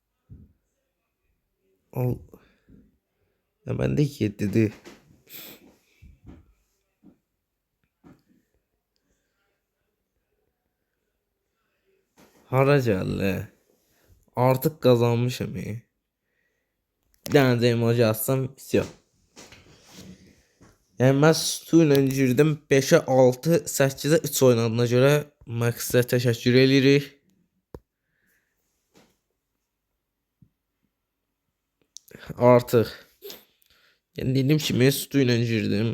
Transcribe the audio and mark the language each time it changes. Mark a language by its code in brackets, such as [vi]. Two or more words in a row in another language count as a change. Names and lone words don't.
[tr] Al. Ya ben de ki dedi. Hara geldi. Artık kazanmışım. Bir tane de emoji atsam bitiyor. [az] Yəni mən Stu ilə girdim 5-ə 6, 8-ə 3 oynadığına görə Max'ə təşəkkür edirik. Artıq yəni dediyim kimi Stu ilə girdim.